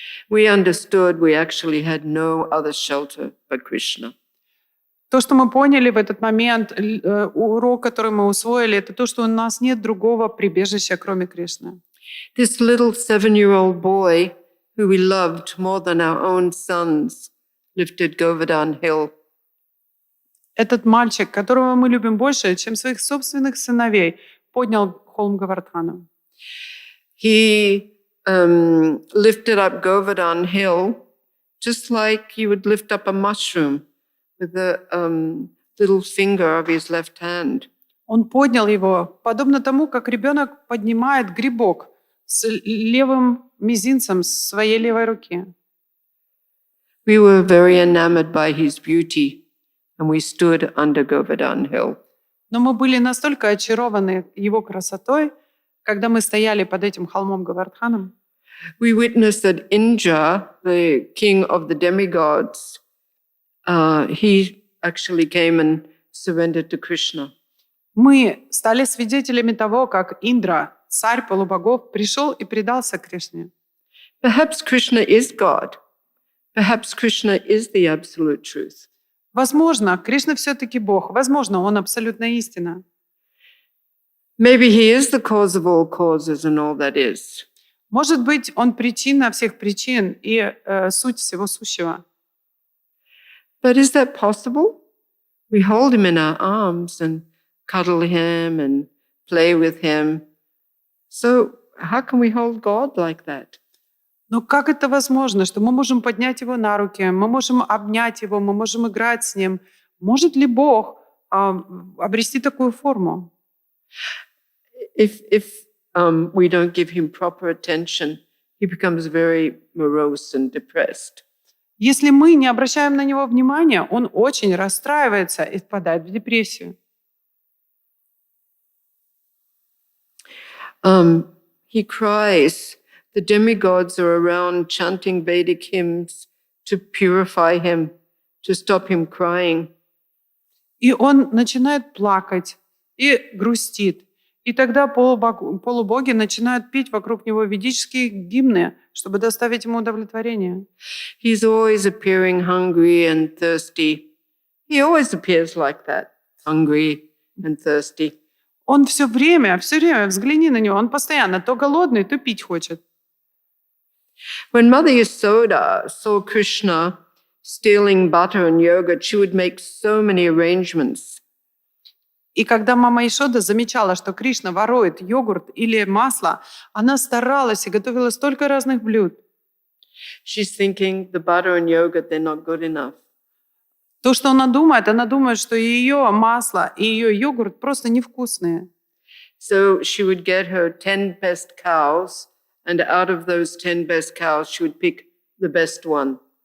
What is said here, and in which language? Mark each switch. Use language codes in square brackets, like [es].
[en] We understood we actually had no other shelter but Krishna. [ru] То, что мы поняли в этот момент, урок, который мы усвоили, это то, что у нас нет другого прибежища, кроме Кришны. [en] This little 7-year-old boy who we loved more than our own sons lifted Govardhan Hill. [ru] Этот мальчик, которого мы любим больше, чем своих собственных сыновей, поднял холм Говардхана. [en] He lifted up Govardhan Hill just like you would lift up a mushroom with the little finger of his left hand. [ru] Он поднял его, подобно тому, как ребенок поднимает грибок с левым мизинцем своей левой руки. [en] We were very enamored by his beauty, and we stood under Govardhan Hill. [ru] Но мы были настолько очарованы его красотой, когда мы стояли под этим холмом Говардханом. [en] We witnessed that Indra, the king of the demigods, he actually came and surrendered to Krishna. [ru] Мы стали свидетелями того, как Индра, царь полубогов, пришел и предался Кришне. [en] Perhaps Krishna is God. Perhaps Krishna is the absolute truth. [ru] Возможно, Кришна все-таки Бог. Возможно, Он абсолютная истина. [en] Maybe he is the cause of all causes and all that is. [ru] Может быть, Он причина всех причин и суть всего сущего. [en] But is that possible? We hold him in our arms and cuddle him and play with him. So how can we hold God like that? [ru] Но как это возможно, что мы можем поднять Его на руки, мы можем обнять Его, мы можем играть с Ним? Может ли Бог обрести такую форму? [en] If we don't give him proper attention, he becomes very morose and depressed. [ru] Если мы не обращаем на Него внимания, Он очень расстраивается и впадает в депрессию. [en] He cries. The demigods are around chanting Vedic hymns to purify him, to stop him crying. [ru] И он начинает плакать и грустит. И тогда полубоги начинают петь вокруг него ведические гимны, чтобы доставить ему удовлетворение. [en] He's always appearing hungry and thirsty. He always appears like that, hungry and thirsty. [ru] Он все время, взгляни на него, он постоянно то голодный, то пить хочет. [en] When Mother Yasoda saw Krishna stealing butter and yogurt, she would make so many arrangements. [ru] И когда мама Ишода замечала, что Кришна ворует йогурт или масло, она старалась и готовила столько разных блюд. [en] She's thinking the butter and yogurt, they're not good enough. [ru] То, что она думает, что ее масло и ее йогурт просто невкусные. [en] So she would get her 10 best cows, and out of those 10 best cows, she would pick the best one.